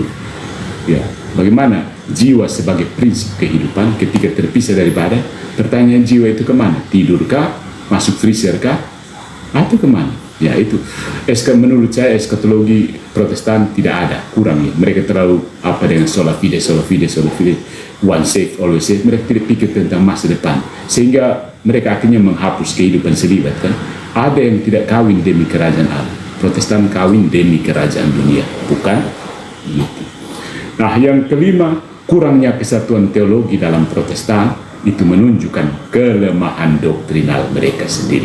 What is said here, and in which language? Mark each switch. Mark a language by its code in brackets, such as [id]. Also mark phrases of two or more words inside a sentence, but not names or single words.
[id] Ya, bagaimana jiwa sebagai prinsip kehidupan ketika terpisah dari badan? Pertanyaan jiwa itu kemana? Tidurkah? Masuk freezer kah? Atau kemana? Ya itu. Menurut saya eskatologi Protestan tidak ada, kurang ya. Mereka terlalu apa dengan [la] sola fide, [en] one safe, always safe. [id] Mereka tidak pikir tentang masa depan, sehingga mereka akhirnya menghapus kehidupan selibat kan. Ada yang tidak kawin demi kerajaan Allah. Protestan kawin demi kerajaan dunia, bukan gitu. Nah, yang kelima, kurangnya kesatuan teologi dalam Protestan itu menunjukkan kelemahan doktrinal mereka sendiri.